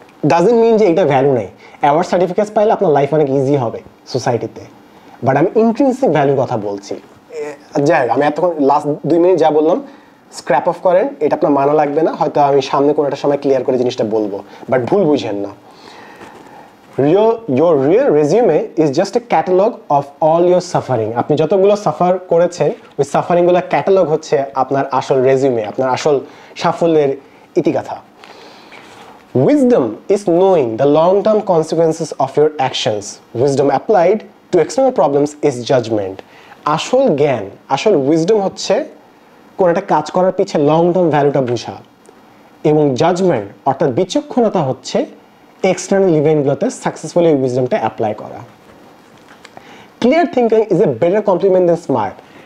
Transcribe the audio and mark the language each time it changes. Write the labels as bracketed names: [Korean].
[English] doesn't mean [Bangla] যে এটা value নেই। অ্যাওয়ার্ড সার্টিফিকেট পাইলে আপনার লাইফ অনেক ইজি হবে সোসাইটিতে, বাট আমি ইন্ট্রিনসিক ভ্যালুর কথা বলছি। যাই হোক, আমি এতক্ষণ লাস্ট 2 মিনিট যা বললাম স্ক্র্যাপ অফ করেন, এটা আপনার মানা লাগবে না, হয়তো আমি সামনে কোনো একটা সময় ক্লিয়ার করে জিনিসটা বলবো, বাট ভুল বুঝেন না। [English] Your real resume is just a catalog of all your suffering। [Bangla] আপনি যতগুলো সাফার করেছেন, ওই সাফারিংগুলো ক্যাটালগ হচ্ছে আপনার আসল রেজিউমে, আপনার আসল সাফল্যের ইতিগাথা। [English] Wisdom is knowing the long-term consequences of your actions. Wisdom applied to external problems is judgment। [Bangla] আসল জ্ঞান, আসল উইজডম হচ্ছে কোন একটা কাজ করার পিছে লং টার্ম ভ্যালুটা বোঝা, এবং জাজমেন্ট অর্থাৎ বিচক্ষণতা হচ্ছে এক্সটার্নাল ইভেন্টগুলোতে সাকসেসফুলি উইজডমটা অ্যাপ্লাই করা। [English] Clear thinking is a better compliment than smart.